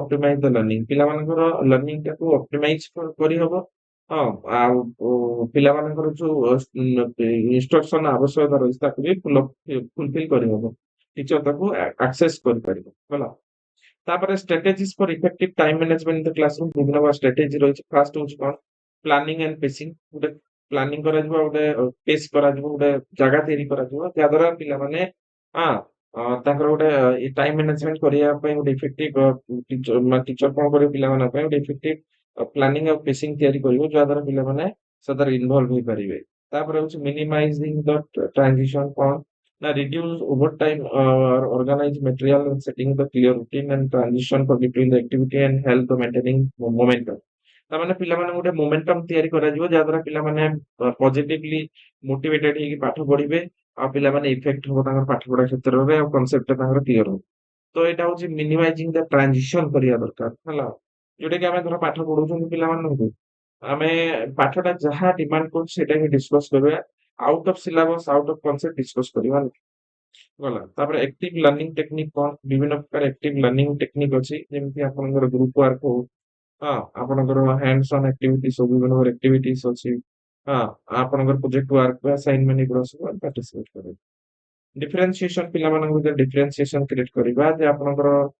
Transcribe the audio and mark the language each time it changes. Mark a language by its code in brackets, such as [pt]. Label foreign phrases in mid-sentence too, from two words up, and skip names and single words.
[en] optimize the learning [or] ପିଲାମାନଙ୍କର learning ଟାକୁ optimize କରିହବ ହଁ ଆଉ ପିଲାମାନଙ୍କର ଯୋଉ instruction ଆବଶ୍ୟକତା ରହିଛି ତାକୁ ବି fulfill କରିହବ teacher ତାକୁ access କରିପାରିବ ହେଲା ତାପରେ [en] strategies for effective time management in the classroom [or] ବିଭିନ୍ନ ପ୍ରକାର strategy ରହିଛି first ହଉଛି କଣ [en] planning and pacing [or] ଗୋଟେ ପ୍ଲାନିଂ କରାଯିବ ଗୋଟେ ପେସ୍ କରାଯିବ ଗୋଟେ ଜାଗା ତିଆରି କରାଯିବ ଯାହାଦ୍ୱାରା ପିଲାମାନେ ତାଙ୍କର ଗୋଟେ [en] time management [or] କରିବା ପାଇଁ ଗୋଟେ [en] effective teacher [or] କଣ କରିବ ପିଲାମାନଙ୍କ ପାଇଁ ଗୋଟେ [en] effective planning [or] ଆଉ ପେସିଂ ତିଆରି କରିବ ଯାହାଦ୍ୱାରା ପିଲାମାନେ ସେଥିରେ ଇନଭଲ୍ଭ ହେଇପାରିବେ ତାପରେ ହଉଛି [en] minimizing the transition [or] କଣ ନା [en] reduce over time organize material and setting the clear routine and transition for between the activity and help the maintaining momentum [or] ତାମାନେ ପିଲାମାନେ ଗୋଟେ ମୋମେଣ୍ଟମ ତିଆରି କରାଯିବ ଯାହାଦ୍ୱାରା ପିଲାମାନେ [en] positively motivated [or] ହେଇକି ପାଠ ପଢିବେ ଆଉ ପିଲାମାନେ ଇଫେକ୍ଟ ହବ ତାଙ୍କର ପାଠ ପଢା କ୍ଷେତ୍ରରେ ଆଉ କନସେପ୍ଟ ତାଙ୍କର କ୍ଲିୟର ହବ ତ ଏଇଟା ହଉଛି [en] minimizing the transition [or] କରିବା ଦରକାର ହେଲା ଯୋଉଟା କି ଆମେ ଧର ପାଠ ପଢଉଛନ୍ତି ପିଲାମାନଙ୍କୁ ଆମେ ପାଠଟା ଯାହା ଡିମାଣ୍ଡ କରୁଛୁ ସେଇଟା ହିଁ ଡିସକସ କରିବା [en] out of syllabus out of concept [or] ଡିସକସ କରିବା ଗଲା ତାପରେ [en] active learning technique [or] କଣ ବିଭିନ୍ନ ପ୍ରକାର [en] active learning technique [or] ଅଛି ଯେମିତି ଆପଣଙ୍କର [en] group work [or] ହଉ ଆପଣଙ୍କର [en] hands on activity [or] ସବୁ ବିଭିନ୍ନ ପ୍ରକାର ଆକ୍ଟିଭିଟିସ୍ ଅଛି ଆପଣଙ୍କର [en] project work [or] ବା ଆସାଇନମେଣ୍ଟ ଏଗୁଡା ସବୁ ପାର୍ଟିସିପେଟ କରିବେ ଡିଫରେନ୍ସିଏସନ ପିଲାମାନଙ୍କ ଭିତରେ [en] differentiation create [or] କରିବା ଯେ ଆପଣଙ୍କର